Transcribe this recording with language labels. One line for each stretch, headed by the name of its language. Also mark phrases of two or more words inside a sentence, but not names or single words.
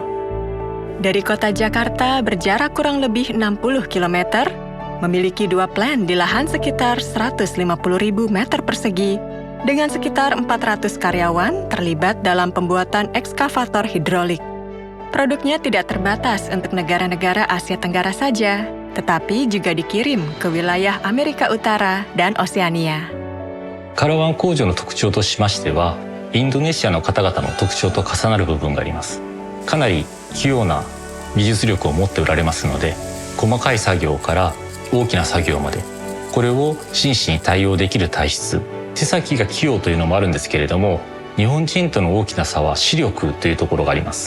Indonesian: Dari kota Jakarta berjarak kurang lebih 60 km, memiliki 2 plant di lahan sekitar 150.000 meter persegi, dengan sekitar 400 karyawan terlibat dalam pembuatan ekskavator hidrolik. Produknya tidak terbatas untuk negara-negara Asia Tenggara saja, tetapi juga dikirim ke wilayah Amerika Utara dan Oseania.
Japanese: カラワン工場の特徴としましては、インドネシアの方々の特徴と重なる部分があります。かなり器用な技術力を持っておられますので、細かい作業から大きな作業まで、これを真摯に対応できる体質、手先が器用というのもあるんですけれども、日本人との大きな差は視力というところがあります。